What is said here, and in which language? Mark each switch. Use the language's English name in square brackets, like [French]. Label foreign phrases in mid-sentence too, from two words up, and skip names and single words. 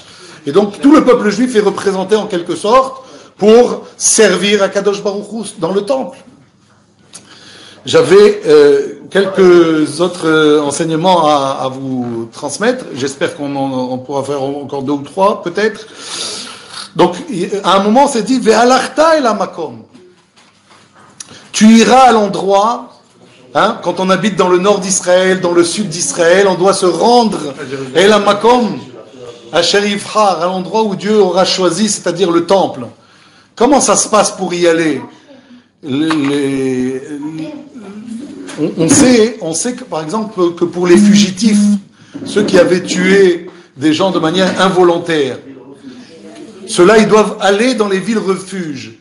[French] Et donc tout le peuple juif est représenté en quelque sorte pour servir à [Hebrew] קדוש ברוך הוא [French] dans le temple. J'avais quelques autres enseignements à vous transmettre, j'espère qu'on pourra faire encore 2 ou 3 peut-être. Donc, à un moment, on s'est dit, [Hebrew] והלכת אל המקום. [French] Tu iras à l'endroit, hein, quand on habite dans le nord d'Israël, dans le sud d'Israël, on doit se rendre [Hebrew] אל המקום אשר יבחר, [French] à l'endroit où Dieu aura choisi, c'est-à-dire le temple. Comment ça se passe pour y aller? On sait que, par exemple, que pour les fugitifs, ceux qui avaient tué des gens de manière involontaire, ceux-là, ils doivent aller dans les villes refuges.